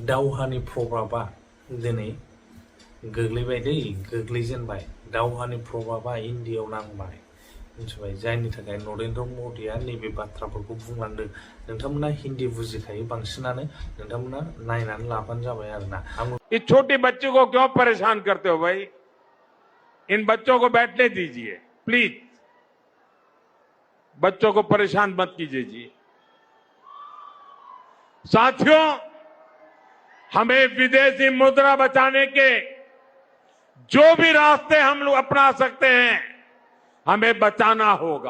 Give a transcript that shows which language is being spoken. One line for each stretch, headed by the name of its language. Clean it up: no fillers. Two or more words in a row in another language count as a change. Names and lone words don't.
Bodo: दावहानि प्रभाबा दिनै गोग्लैबाय दै गोग्लैजेनबाय दावहानि प्रभाबा इन्डियायाव नांबाय मिथिबाय जायनि थाखाय नरेन्द्र मदिया नैबे बाथ्राफोरखौ बुंलांदों नोंथांमोना हिन्दी बुजिखायो बांसिनानो नोंथांमोना नायनानै लाबानो जाबाय आरोना
Hindi: इस छोटे बच्चे को क्यों परेशान करते हो भाई? इन बच्चों को बैठने दीजिए प्लीज, बच्चों को परेशान मत कीजिए जी। साथियों, हमें विदेशी मुद्रा बचाने के जो भी रास्ते हम लोग अपना सकते हैं हमें बचाना होगा।